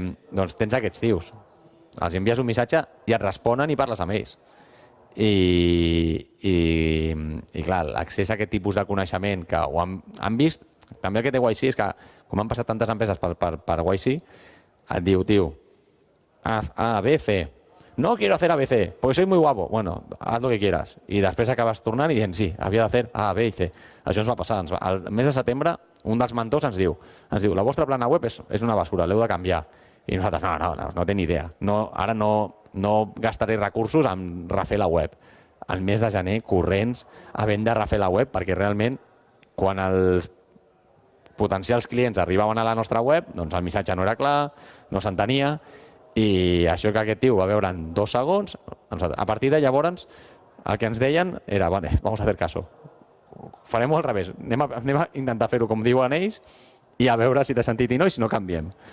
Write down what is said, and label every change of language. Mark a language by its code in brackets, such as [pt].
[ca] Doncs tens aquests tios. Els envies un missatge i et responen i parles amb ells. I clar, l'accés a aquest tipus de coneixement que ho han vist. També el que té YC és que, com han passat tantes empreses per YC, et diu, tio, [es] haz A, B, C. No quiero hacer A, B, C, porque soy muy guapo. Bueno, haz lo que quieras. [ca] I després acabes tornant i dient, sí, havia de fer A, B i C. Això ens va passar. Al mes de setembre, un dels mentors ens diu, la vostra plana web és una basura, l'heu de canviar. I nosaltres, no té ni idea. Ara no gastaré recursos en refer la web. Al mes de gener, corrents, havent de refer la web, perquè realment, quan els potencials clients arribaven a la nostra web, doncs el missatge no era clar, no s'entenia, i això que aquest tio va veure en 2 segons, a partir de llavors el que ens deien era, vale, [es] vamos a hacer caso, [ca] farem al revés, anem a intentar fer-ho com diuen ells i a veure si té sentit i no, i si no canviem.